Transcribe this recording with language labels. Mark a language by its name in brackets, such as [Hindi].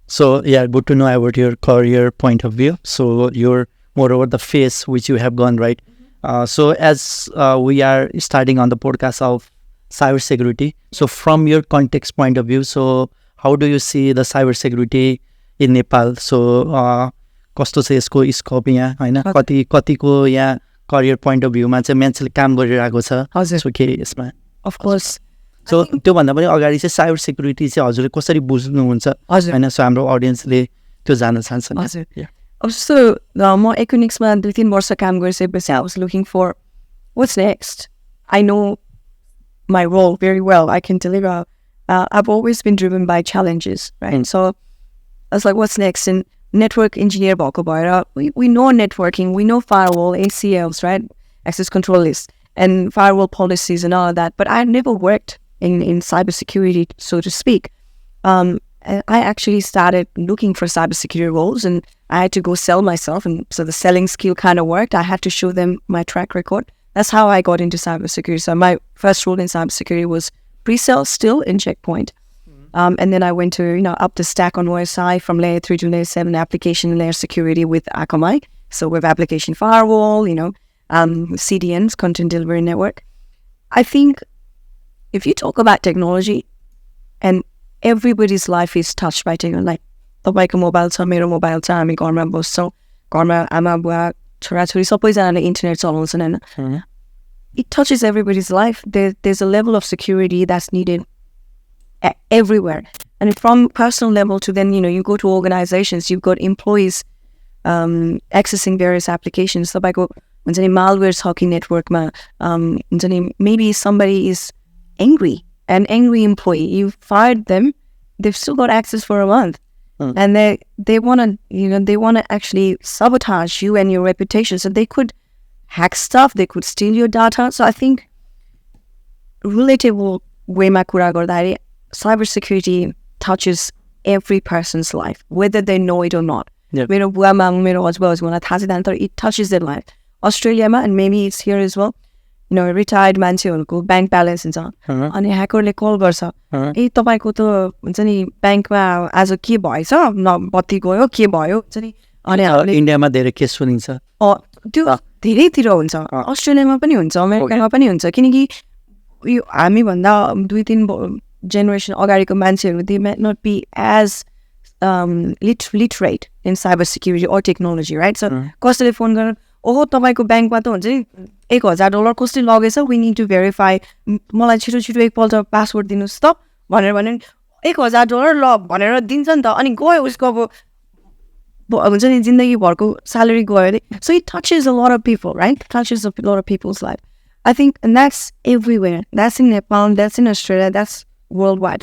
[English] So yeah, good to know about your career point of view. So you're moreover the phase which you have gone, right? So as we are starting on the podcast of cybersecurity, so from your context point of view, so how do you see the cybersecurity in Nepal? [Nepali] So कस्तो छ यसको scope यहाँ हैन, कतिको यहाँ career point of भ्यूमा चाहिँ मान्छेले काम गरिरहेको छ, सो के यसमा? [English] Of course. [Nepali] सो त्योभन्दा पनि अगाडि चाहिँ साइबर सेक्युरिटी चाहिँ हजुरले कसरी बुझ्नुहुन्छ हैन, सो हाम्रो अडियन्सले त्यो जान्न चाहन्छन्? हजुर। So म इकोनिक्समा 2-3 वर्ष काम गरिसकेपछि [English] I was looking for what's next. I know my role very well. I can deliver. I've always been driven by challenges, right? So I was like, what's next? And network engineer [Nepali] भएको भएर [English] we know networking, we know firewall, ACLs, right? Access control lists and firewall policies and all of that. But I never worked in cybersecurity, so to speak. I actually started looking for cybersecurity roles, and I had to go sell myself. And so the selling skill kind of worked. I had to show them my track record. That's how I got into cybersecurity. So my first role in cybersecurity was pre-sale still in Checkpoint. And then I went to, up the stack on OSI from layer 3 to layer 7 application layer security with Akamai. So with application firewall, CDNs, content delivery network. I think if you talk about technology, and everybody's life is touched by technology, like [Nepali] तपाईँको mobile छ, मेरो mobile छ, हामी घरमा बस्छौँ, घरमा आमा बुवा छोराछोरी सबैजनाले इन्टरनेट चलाउँछन् हैन. [English] It touches everybody's life. There's a level of security that's needed everywhere. And from personal level to then, you go to organizations, you've got employees accessing various applications. [Nepali] तपाईँको हुन्छ नि malware छ networkमा, हुन्छ नि [English] maybe somebody is angry, an angry employee, you fired them, they've still got access for a month. And they want to actually sabotage you and your reputation. So they could hack stuff, they could steal your data. So I think [Nepali] relatable wayमा कुरा गर्दाखेरि [English] cybersecurity touches every person's life, whether they know it or not. [Nepali] मेरो बुवा मामु मेरो हजुरबाबुलाई थाहा छैन, तर [English] it touches their life. [Nepali] अस्ट्रेलियामा, [English] and maybe it's here as well, [Nepali] retired मान्छेहरूको ब्याङ्क ब्यालेन्स हुन्छ अनि ह्याकरले कल गर्छ, ए तपाईँको त हुन्छ नि ब्याङ्कमा आज के भएछ, बत्ती गयो, के भयो हुन्छ नि. अनि इन्डियामा धेरै केस सुनिन्छ, त्यो धेरैतिर हुन्छ, अस्ट्रेलियामा पनि हुन्छ, अमेरिकामा पनि हुन्छ, किनकि यो हामीभन्दा 2-3 जेनेरेसन अगाडिको मान्छेहरू [English] They might not be as literate in cyber security or technology, right? [Nepali] So कसैले फोन गरेर ओहो तपाईँको ब्याङ्कमा त हुन्छ नि $1,000 कसले लगेछ, [English] we need to verify, [Nepali] मलाई छिटो छिटो एकपल्ट पासवर्ड दिनुहोस् त भनेर भने $1,000 ल भनेर दिन्छ नि त, अनि गयो उसको अब हुन्छ नि जिन्दगीभरको स्यालेरी गयो अरे. [English] So it touches a lot of people, right? Touches a lot of people's life. I think, and that's everywhere. That's in Nepal, that's in Australia, that's worldwide.